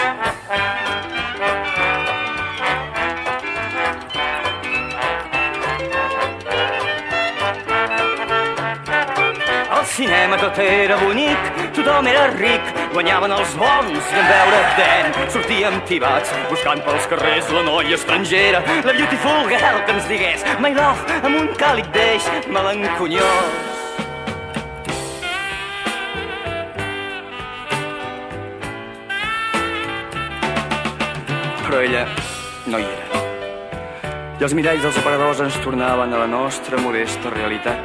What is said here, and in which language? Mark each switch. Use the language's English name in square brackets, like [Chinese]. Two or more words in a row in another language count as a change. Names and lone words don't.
[Catalan] Al cinema tot era bonic, tothom era ric, guanyaven els bons i en veure dent sortíem tibats, buscant pels carrers la noia estrangera, la [English] beautiful girl [Catalan] que ens digués [English] my love [Catalan] amb un càlid deix melanconiós. Però ella no hi era. I els miralls dels aparadors ens tornaven a la nostra modesta realitat.